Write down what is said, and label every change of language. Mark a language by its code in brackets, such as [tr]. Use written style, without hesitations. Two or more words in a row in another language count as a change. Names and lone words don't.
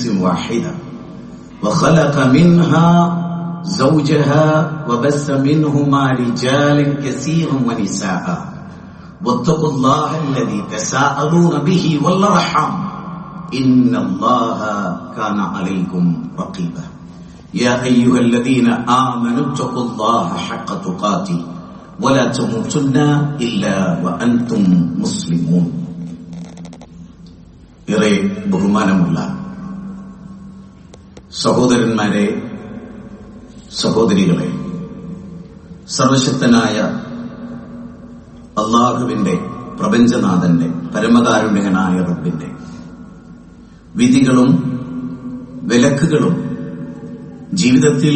[ar] واحدة وخلق منها زوجها وبث منهما رجالا كثيرا ونساء واتقوا الله الذي تساءلون به والأرحام إن الله كان عليكم رقيبا يا أيها الذين آمنوا اتقوا الله حق تقاته ولا تموتن إلا وأنتم مسلمون [ml] ഏറെ ബഹുമാനമുള്ള സഹോദരന്മാരെ, സഹോദരികളെ, സർവശക്തനായ അല്ലാഹുവിന്റെ, പ്രപഞ്ചനാഥന്റെ, പരമകാരുണ്യനായ റബ്ബിന്റെ വിധികളും വിലക്കുകളും ജീവിതത്തിൽ